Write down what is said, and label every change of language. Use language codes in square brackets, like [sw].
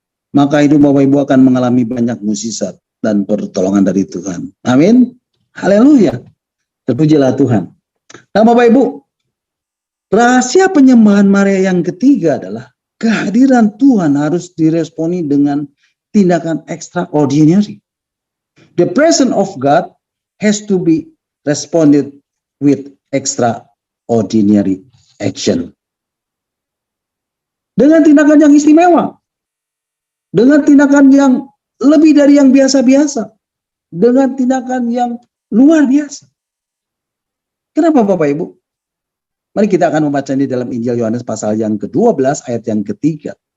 [id] Maka hidup Bapak Ibu akan mengalami banyak mukjizat dan pertolongan dari Tuhan. Amin. Haleluya. Terpujilah Tuhan. Nah Bapak Ibu, rahasia penyembahan Maria yang ketiga adalah kehadiran Tuhan harus diresponi dengan tindakan extraordinary. [en] The presence of God has to be responded with extraordinary action. [id] Dengan tindakan yang istimewa. Dengan tindakan yang lebih dari yang biasa-biasa. Dengan tindakan yang luar biasa. Kenapa Bapak Ibu? Mari kita akan membaca ini dalam Injil Yohanes pasal yang ke-12 ayat yang ketiga.